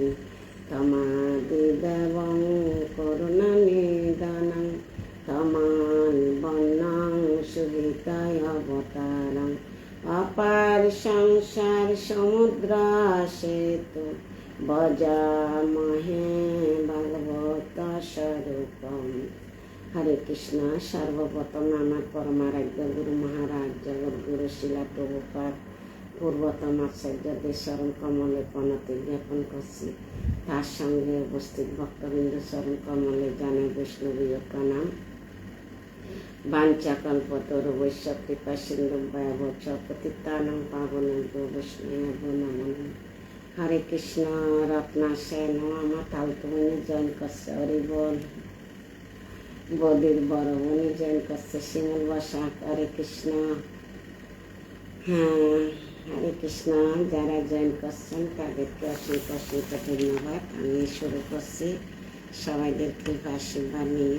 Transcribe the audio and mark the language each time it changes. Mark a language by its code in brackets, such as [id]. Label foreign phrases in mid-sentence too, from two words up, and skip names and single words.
[sa] तमादिदेवं करुणनिधानं तमाल्बन्नं सुहृदय अवतारम् अपार संसार समुद्र सेतु भजामहे भगवत स्वरूपम्। [bn] হরে কৃষ্ণ। সর্বপ্রথম আমার পরমারাধ্য গুরু মহারাজ জগৎগুরু শিলা প্রভুপাদ পূর্বতম আচার্যদের চরণ কমলে প্রণতি জ্ঞাপন করছি। তার সঙ্গে উপস্থিত ভক্তবৃন্দ চরণ কমলে জানাই বৈষ্ণবীয় প্রণাম। [sa] वाञ्छाकल्पतरुभ्यश्च कृपा सिन्धुभ्येव च पतितानां पावनेभ्यो वैष्णवेभ्यो नमो नमः। [bn] হরে কৃষ্ণ। রত্নাশয়ন আমার তালতুমনি জয়েন করছে। হরি বল। বদির বড় বোনই জয়েন করছে। শিমুল বসাক। হরে কৃষ্ণ। হ্যাঁ, হরে কৃষ্ণ। যারা জয়েন করছেন তাদেরকে অসংখ্য অসংখ্য ধন্যবাদ। আমি শুরু করছি সবাইদের কৃপা আশীর্বাদ নিয়ে।